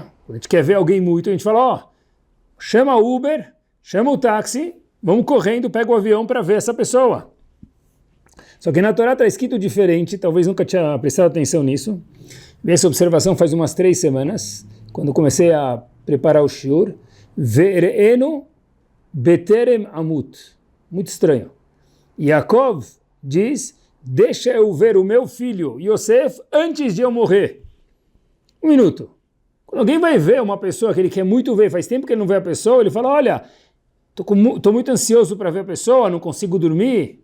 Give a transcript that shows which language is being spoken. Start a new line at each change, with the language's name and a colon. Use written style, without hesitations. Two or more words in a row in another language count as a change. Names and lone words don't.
Portuguese: Quando a gente quer ver alguém muito, a gente fala, ó, chama o Uber, chama o táxi, vamos correndo, pega o avião para ver essa pessoa. Só que na Torá está escrito diferente, talvez nunca tinha prestado atenção nisso. Vi essa observação faz umas 3 semanas, quando comecei a preparar o shiur.
Hebrew: ואראנו בטרם אמות.
Portuguese: Muito estranho. Yaakov diz, deixa eu ver o meu filho Yosef antes de eu morrer. 1 minuto. Quando alguém vai ver uma pessoa que ele quer muito ver, faz tempo que ele não vê a pessoa, ele fala, olha, estou muito ansioso para ver a pessoa, não consigo dormir.